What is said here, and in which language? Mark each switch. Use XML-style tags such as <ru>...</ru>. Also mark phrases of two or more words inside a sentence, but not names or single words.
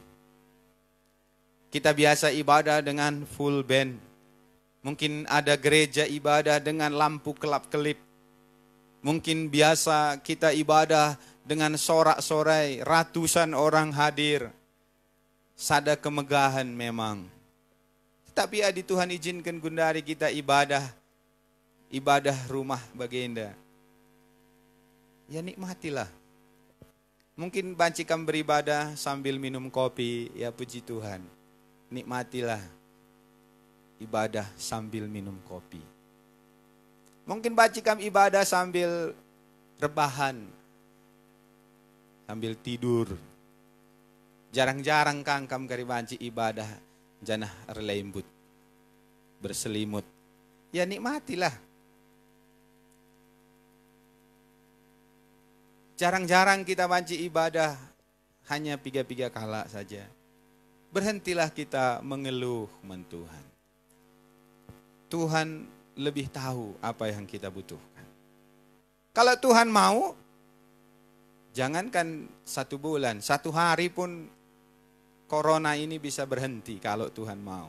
<id>Kita biasa ibadah dengan full band. Mungkin ada gereja ibadah dengan lampu kelap-kelip. Mungkin biasa kita ibadah dengan sorak-sorai, ratusan orang hadir. Sada kemegahan memang. Tetapi adi Tuhan izinkan gundari kita ibadah rumah baginda. Ya nikmatilah. Mungkin bancikan beribadah sambil minum kopi, ya puji Tuhan. Nikmatilah ibadah sambil minum kopi. Mungkin bancikan ibadah sambil rebahan, sambil tidur.</id> <btx>Jarang-jarang kangkam kari banci ibadah janah relembut,</btx> <id>berselimut. Ya nikmatilah. Jarang-jarang kita banci ibadah hanya</id> <btx>piga-piga kala</btx> <id>saja. Berhentilah kita mengeluh Tuhan. Tuhan lebih tahu apa yang kita butuhkan. Kalau Tuhan mau, jangankan 1 bulan, 1 hari pun corona ini bisa berhenti kalau Tuhan mau.</id>